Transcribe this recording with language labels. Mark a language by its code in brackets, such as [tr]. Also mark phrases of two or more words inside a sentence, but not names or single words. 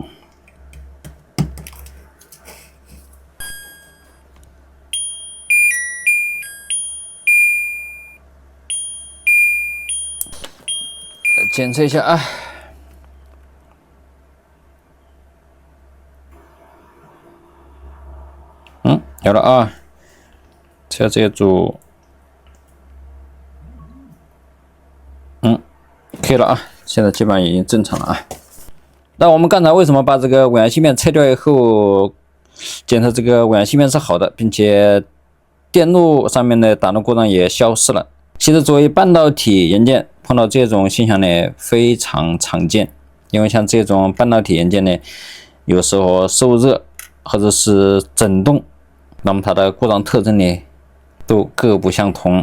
[zh] 檢測一下啊，有了啊，測下這一組，可以了啊，現在基本上已經正常了啊。那我們剛才為什麼把這個尾陽芯片拆掉以後，檢測這個尾陽芯片是好的，並且電路上面的打漏故障也消失了？其實作為半導體元件，碰到這種現象呢非常常見，因為像這種半導體元件呢，有時候受熱或者是震動，那麼它的故障特徵呢都各不相同。